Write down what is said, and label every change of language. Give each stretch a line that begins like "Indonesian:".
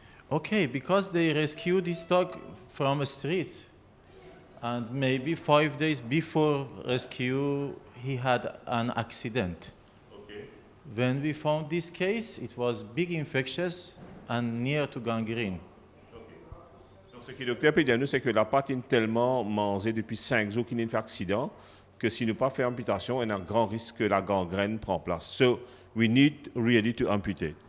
English: Okay, because they rescued this dog from a street. And maybe 5 days before rescue, he had an accident. Okay. When we found this case, it was big infectious and near to gangrene.
French: Ce que le docteur peut dire, c'est que la patte est tellement mangée depuis 5 jours qu'il y a un accident que si nous ne pas fait amputation, il y a un grand risque que la gangrène prend place.
English: So we need really to amputate.